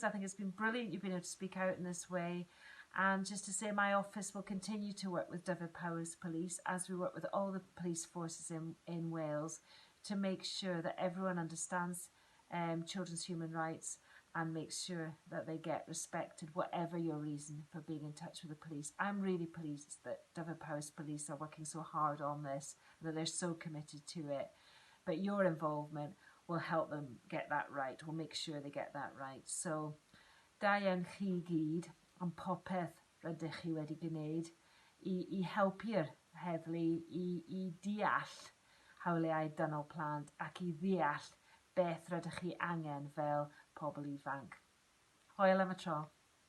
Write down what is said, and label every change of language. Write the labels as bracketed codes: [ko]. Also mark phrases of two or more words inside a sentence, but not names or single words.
[en] I think it's been brilliant you've been able to speak out in this way. And just to say, my office will continue to work with Dyfed-Powys Police, as we work with all the police forces in Wales, to make sure that everyone understands children's human rights and makes sure that they get respected, whatever your reason for being in touch with the police. I'm really pleased that Dyfed-Powys Police are working so hard on this, that they're so committed to it. But your involvement will help them get that right, will make sure they get that right. So, [cy] Ieuenctid gyd am popeth rydych chi wedi gwneud i helpu'r heddlu i deall hawliau dynol plant ac i ddeall beth rydych chi angen fel pobl ifanc. Hwyl am y tro.